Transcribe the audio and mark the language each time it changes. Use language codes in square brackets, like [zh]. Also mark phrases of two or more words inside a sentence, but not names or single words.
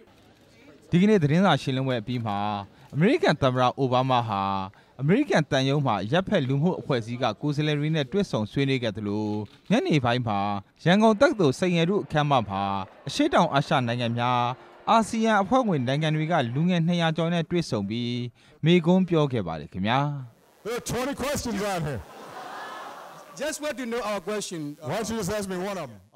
[my] ။ဒီကနေ့သတင်းစာရှင်းလင်းပွဲအပြီးမှာအမေရိကန်သမ္မတအိုဘားမားဟာအမေရိကန်တန်ယုံမှာရပ်ဖက်လူမှုအဖွဲ့အစည်းကကိုယ်စားလှယ်တွေနဲ့တွေ့ဆုံဆွေးနွေးခဲ့သလိုညနေပိုင်းမှာရန်ကုန်တက္ကသိုလ်စိန်ရတုအခမ်းအနားမှာအရှေ့တောင်အာရှနိုင်ငံများအာဆီယံအဖွဲ့ဝင်နိုင်ငံတွေကလူငယ်200ကျော်နဲ့တွေ့ဆုံပြီးမိန့်ခွန်းပြောခဲ့ပါတယ်ခင်ဗျာ [en] There are 20 questions on here. Just want to know our question. Why don't you just ask me one of them?